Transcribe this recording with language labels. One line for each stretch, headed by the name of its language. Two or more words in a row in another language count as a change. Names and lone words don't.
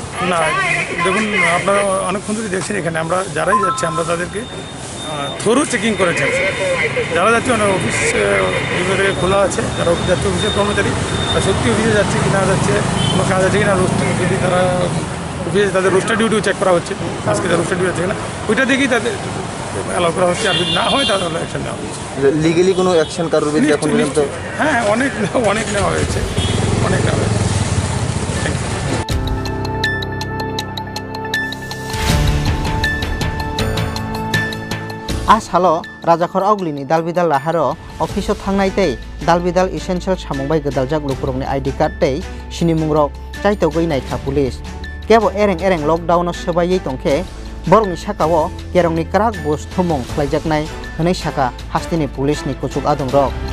Bangla: না দেখুন আপনারা অনেকক্ষণ ধরে দেখছেন এখানে আমরা যারাই যাচ্ছি আমরা তাদেরকে
English: thorough checking
Bangla: করেছি যারা যাচ্ছে অনেক অফিস থেকে খোলা আছে যারা অফিস যাচ্ছে অফিসের কর্মচারী তারা সত্যি অফিসে যাচ্ছে কিনা যাচ্ছে কোনো কাজ আছে কিনা রোস্টার যদি তারা অফিসে তাদের
English: roster duty-o
Bangla: চেক করা হচ্ছে আজকে তাদের
English: roster duty
Bangla: আছে কিনা ওইটা দেখেই তাদের অ্যালাউ করা হচ্ছে আর যদি না হয় তাহলে অ্যাকশন নেওয়া হচ্ছে। লিগালি কোনো অ্যাকশন কারোর বিরুদ্ধে এখন পর্যন্ত হ্যাঁ অনেক নেওয়া হয়েছে অনেক নেওয়া হয়েছে।
Kok Borok: Salo Rajakhor Aguli ni dalbidal laharo office thangnai tei dalbidal essential samungbai gedaljak lukurokni
English: ID card
Kok Borok: tei sini mungrok chaitogui naikha police kebo ereng lockdown no sebayei tongkhe borokni sakao kerongni krak bus thumung khlaijaknai hwnei saka hastini police ni kuchuk adung rok.